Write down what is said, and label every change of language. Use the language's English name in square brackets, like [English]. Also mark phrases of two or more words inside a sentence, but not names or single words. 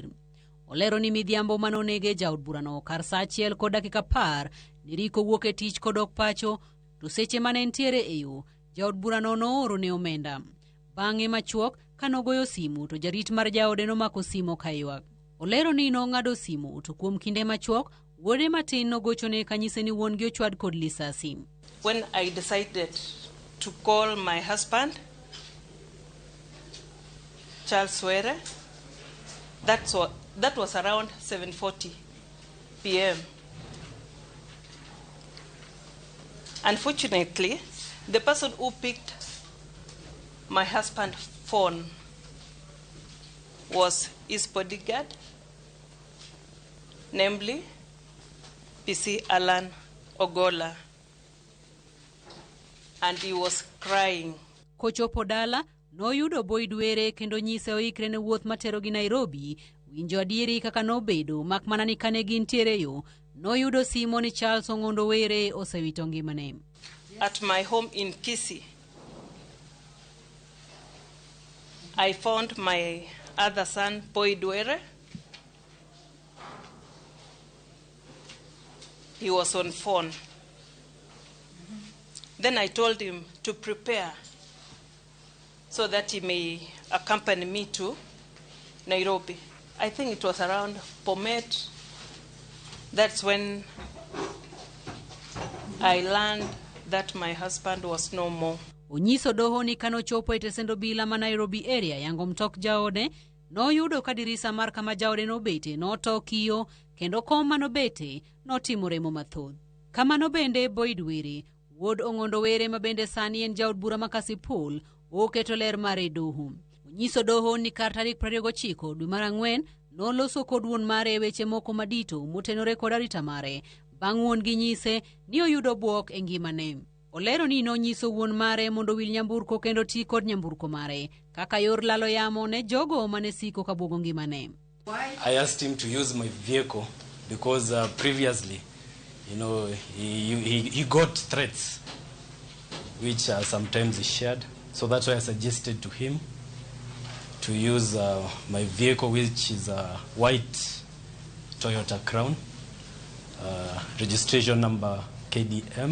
[Luo (Kenya and Tanzania)] Olero ni midhiambo manonege jaod burano kar saa 1 kod dakika 10 niriko wuok e tich kodok pacho, to seche mane entiere e yo, jaod burano nooro ne omenda. Bang'e machuok kanogoyo simu to jarit mar jaode nomako simu kaywak. Olero ni nong'ado simu to kuom kinde machuok wuode matin nogochone kanyise ni wuon gi ochwad kod lisasi. [English] When I decided to call my husband, Charles Were, that was around 7:40 p.m. Unfortunately, the person who picked my husband's phone was his bodyguard, namely PC Alan Ogola, and he was crying. [Luo (Kenya and Tanzania)] Kochopo dala, noyudo Boyd Were kendo nyise oikre ne wuoth matero gi Nairobi, winjo adieri kaka nobedo mak mana ni kane gintiere yo, noyudo simo ni Charles Ong'ondo Were osewito ngimane. [English] At my home in Kisii, I found my other son, Boyd Were. He was on phone. Then I told him to prepare so that he may accompany me to Nairobi. I think it was around Bomet. That's when I learned that my husband was no more. [Luo (Kenya and Tanzania)] onyiso doho ni kanochopo e tesend obila ma Nairobi area yango mtok jaode, noyudo ka dirisa mar kama jaode nobete noto kiyo kendo kom manobete notimo remo mathoth. Kamano bende Boyd Were, wuod Ong'ondo Were ma bende sani en jaod bura ma Kasipul, oketo ler mare doho. Onyiso doho ni kar tarik 29 dwe mar Ang'wen noloso kod wuon mare weche moko madito motenore kod arita mare bang' wuon gi nyise ni oyudo buok e ngimane. Olero ni nonyiso wuon mare mondo wil nyamburko kendo ti kod nyamburko mare kaka yor lalo yamo ne jogo mane siko ka buogo ngimane. [English] I asked him to use my vehicle because previously, he got threats which sometimes he shared. So that's why I suggested to him to use my vehicle, which is a white Toyota Crown, registration number KDM.